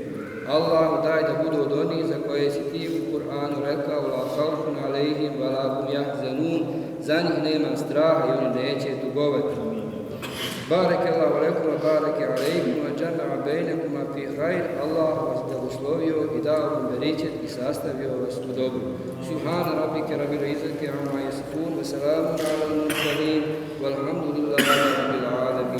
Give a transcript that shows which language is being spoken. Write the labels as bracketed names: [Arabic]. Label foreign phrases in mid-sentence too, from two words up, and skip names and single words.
[Bosnian] Allahu daj da budu od onih za koje si ti u Kur'anu rekao [Arabic] لا خوف عليهم ولا هم يحزنون, [Bosnian] za njih nema straha i oni neće tugovati. [Arabic] بارك الله لكم وبارك عليكم وجمع بينكما في خير. [Bosnian] Allah vas blagoslovio i dao vam beričet i sastavio vas u dobru. [Arabic] سبحان ربك رب العزة عما يصفون وسلام على المرسلين والحمد لله رب العالمين.